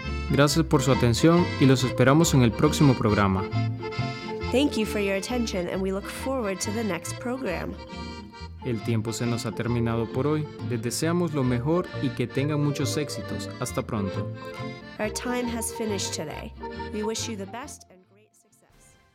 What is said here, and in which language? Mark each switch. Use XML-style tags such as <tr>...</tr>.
<es>Gracias por su atención y los esperamos en el próximo programa.</es> <en>Thank you for your attention and we look forward to the next program.</en> <es>El tiempo se nos ha terminado por hoy. Les deseamos lo mejor y que tengan muchos éxitos. Hasta pronto.</es> <en>Our time has finished today. We wish you the best and great success.</en>